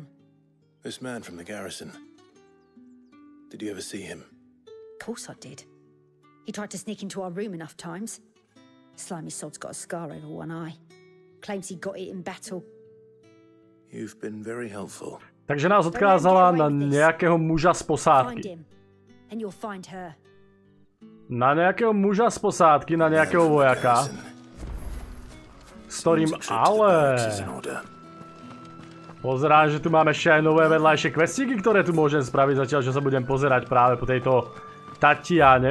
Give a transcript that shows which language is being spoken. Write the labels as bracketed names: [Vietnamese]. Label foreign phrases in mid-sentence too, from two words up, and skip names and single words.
[English] This man from the garrison, did you ever see him? Of course I did. He tried to sneak into our room enough times. Slimy sod's got a scar over one eye. Claims he got it in battle. You've been very helpful. [Slovak] Takže nás odkázala na nejakého muža z posádky. [English] And you'll find her. [Slovak] Na nejakého muža z posádky, na nejakého vojaka. S ktorým ale... Pozerám, že tu máme ešte aj nové vedľajšie questíky, ktoré tu môžem spraviť zatiaľ, že sa budem pozerať práve po tejto Tatiane.